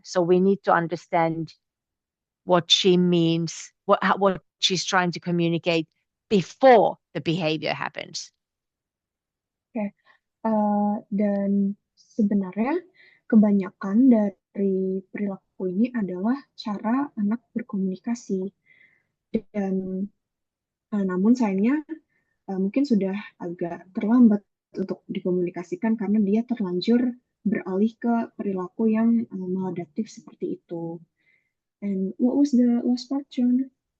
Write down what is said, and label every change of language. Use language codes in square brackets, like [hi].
[en] So we need to understand what she means, what she's trying to communicate before the behavior happens. [id] Oke. Dan sebenarnya kebanyakan dari perilaku ini adalah cara anak berkomunikasi. Dan namun sayangnya mungkin sudah agak terlambat untuk dikomunikasikan karena dia terlanjur beralih ke perilaku yang maladaptif seperti itu. [en] And what was the last part, John?